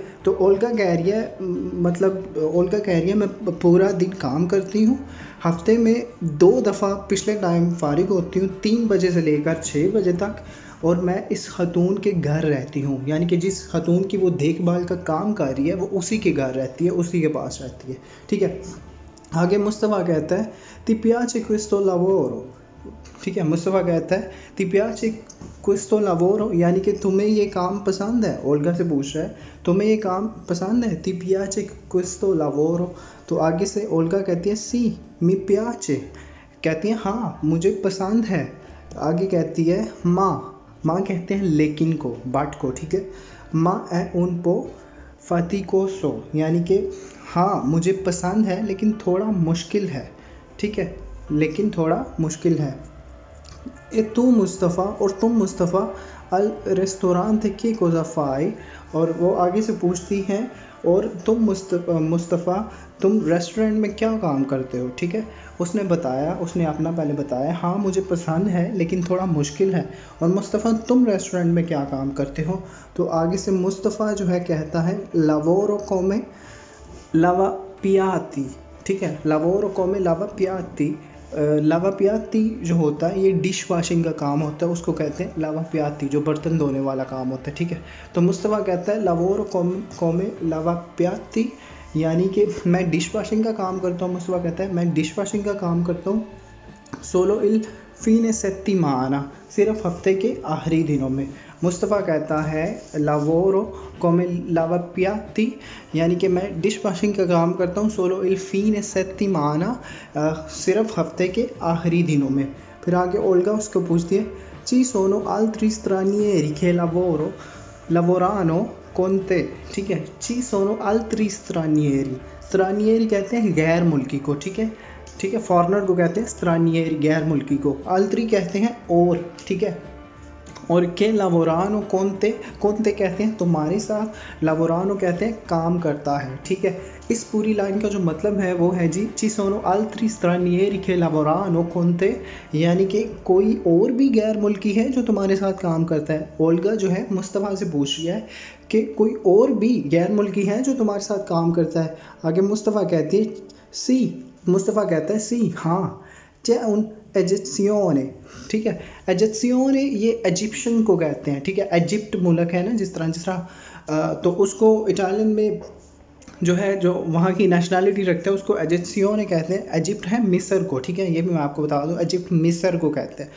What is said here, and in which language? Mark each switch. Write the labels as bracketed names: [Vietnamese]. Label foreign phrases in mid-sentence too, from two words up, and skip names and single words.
[Hindi] तो ओल्गा कह रही है, मतलब ओल्गा कह रही है मैं पूरा दिन काम करती हूँ, हफ्ते में 2 दफ़ा पिछले टाइम फारिग होती हूँ, 3 बजे से लेकर 6 बजे तक, और मैं इस खतून के घर रहती हूँ, यानी कि जिस खतून की वो देखभाल का काम कर रही है वो उसी के घर रहती है, उसी के पास रहती है, ठीक है। आगे मुस्तफ़ा कहता है [Italian] ti piace questo lavoro, [Hindi] ठीक है। मुस्तफ़ा कहता है [Italian] ti piace questo lavoro, [Hindi] यानी कि तुम्हें ये काम पसंद है। ओल्गा से पूछ रहा है तुम्हें ये काम पसंद है, [Italian] ti piace questo lavoro। [Hindi] तो आगे से ओल्गा कहती है [Italian] sì mi piace, [Hindi] कहती है हाँ मुझे पसंद है। आगे कहती है माँ कहते हैं लेकिन को, बट को, ठीक है। [Italian] माँ è un po' faticoso, [Hindi] यानी कि हाँ मुझे पसंद है लेकिन थोड़ा मुश्किल है, ठीक है, लेकिन थोड़ा मुश्किल है। [Italian] तू मुस्तफ़ा, [Hindi] और तुम [Italian] मुस्तफ़ा, al ristorante che cosa fai, [Hindi] और वो आगे से पूछती हैं और तुम मुस्तफ़ा तुम रेस्टोरेंट में क्या काम करते हो, ठीक है। उसने बताया, उसने अपना पहले बताया हाँ मुझे पसंद है लेकिन थोड़ा मुश्किल है, और मुस्तफ़ा तुम रेस्टोरेंट में क्या काम करते हो। तो आगे से मुस्तफ़ा जो है कहता है [Italian] lavoro come lavapiatti, [Hindi] ठीक है। [Italian] lavoro come lavapiatti, [Hindi] lavapiatti जो होता है ये [English] dish washing [Hindi] का काम होता है, उसको कहते हैं lavapiatti, जो बर्तन धोने वाला काम होता है, ठीक है। तो मुस्तफ़ा कहता है [Italian] lavoro come lavapiatti, [Hindi] यानी कि मैं [English] dish washing [Hindi] का काम करता हूँ। मुस्तफ़ा कहता है मैं [English] dish washing [Hindi] का काम करता हूँ [Italian] solo il fine settimana, [Hindi] सिर्फ हफ्ते के आखिरी दिनों में। मुस्तफ़ा कहता है [Italian] lavoro come lavapiatti, [Hindi] यानी कि मैं [English] dish washing [Hindi] का काम करता हूँ [Italian] solo il fine settimana, [Hindi] सिर्फ हफ्ते के आखिरी दिनों में। फिर आगे ओल्गा उसको पूछती है [Italian] ci sono altri stranieri che lavorano con te, [Hindi] ठीक है। [Italian] ci sono altri stranieri, [Hindi] stranieri कहते हैं गैर मुल्की को, ठीक है, ठीक है। फॉरनर को कहते हैं stranieri, गैर मुल्की को। altri कहते हैं और, ठीक है। और के [Italian] lavorano con te, con te [Hindi] कहते हैं तुम्हारे साथ, lavorano कहते हैं काम करता है, ठीक है। इस पूरी लाइन का जो मतलब है वो है जी [Italian] ci sono altri stranieri che lavorano con te, [Hindi] यानी कि कोई और भी गैर मुल्की है जो तुम्हारे साथ काम करता है। ओल्गा जो है मुस्तफ़ा से पूछ रही है कि कोई और भी गैर मुल्की है जो तुम्हारे साथ काम करता है। आगे मुस्तफ़ा कहती है सी, मुस्तफ़ा कहता है सी हाँ [Italian] c'è un egizione, [Hindi] ठीक है। एजिप्सियोने ये इजिप्शियन को कहते हैं, ठीक है। इजिप्ट मुल्क है ना, जिस तरह तो उसको इटालियन में जो है, जो वहाँ की नेशनलिटी रखते हैं उसको एजिप्सियोने कहते हैं। इजिप्ट है मिस्र को, ठीक है, ये भी मैं आपको बता दूँ, इजिप्ट मिस्र को कहते हैं।